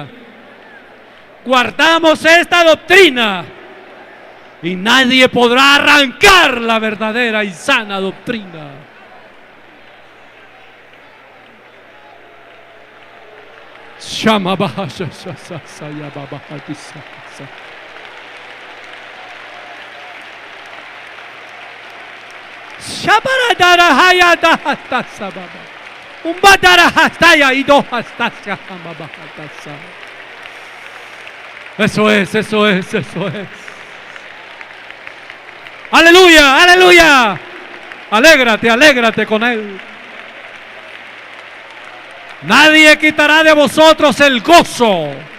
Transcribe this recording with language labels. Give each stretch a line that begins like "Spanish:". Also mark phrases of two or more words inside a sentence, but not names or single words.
Spanish: Guardamos esta doctrina. Y nadie podrá arrancar la verdadera y sana doctrina. Shama baja ya baba hatisa. Shabaradara hayata hatasa baba. Umbatara hastaya y dos hastasya baba hatasa. Eso es, eso es, eso es. Aleluya, aleluya. Alégrate, alégrate con Él. Nadie quitará de vosotros el gozo.